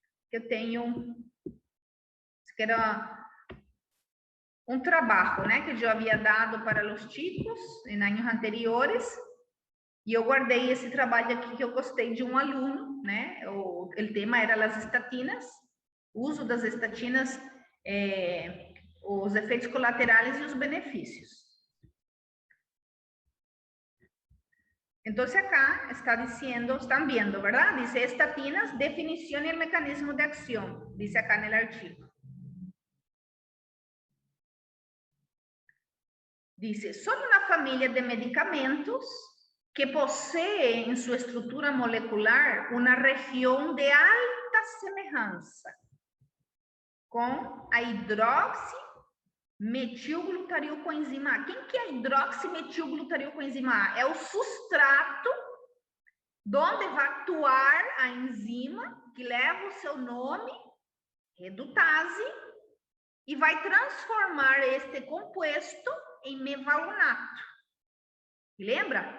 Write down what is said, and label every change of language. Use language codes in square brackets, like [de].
[pt] Eu tenho, que era um trabalho, né, que eu havia dado para os chicos em anos anteriores, e eu guardei esse trabalho aqui que eu gostei de um aluno, né, o tema era as estatinas, uso das estatinas, os efeitos colaterais e os benefícios. [es] Entonces acá está diciendo, están viendo, ¿verdad? Dice estatinas, definición y el mecanismo de acción, dice acá en el archivo. Dice, son una familia de medicamentos que posee en su estructura molecular una región de alta semejanza con a hidroximetilglutarilcoenzima A. [pt] Quem que é hidroximetilglutarilcoenzima A? É o substrato onde vai atuar a enzima que leva o seu nome, redutase, e vai transformar este composto em mevalonato. Lembra?